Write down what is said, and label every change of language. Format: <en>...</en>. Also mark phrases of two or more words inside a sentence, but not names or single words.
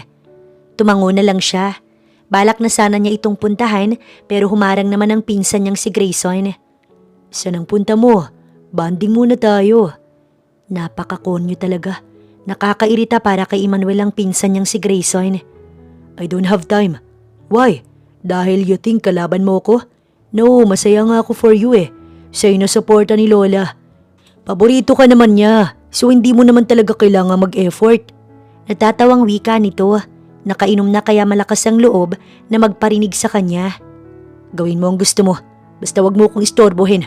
<tl>Tumango na lang siya. Balak na sana niya itong puntahan pero humarang naman ang pinsan niyang si Grayson. Saan ang punta mo? Banding muna tayo. Napakakonyo talaga. Nakakairita para kay Emmanuel ang pinsan niyang si Grayson.</tl> <en>I don't have time. Why? Dahil you think</en> <tl>kalaban mo ko? No, masaya nga ako</tl> <en>for you</en> <tl>eh. Sa'yo na suporta ni Lola. Paborito ka naman niya, so hindi mo naman talaga kailangan mag-effort. Natatawang wika nito. Nakainom na kaya malakas ang loob na magparinig sa kanya. Gawin mo ang gusto mo. Basta wag mo kong istorbohin.</tl>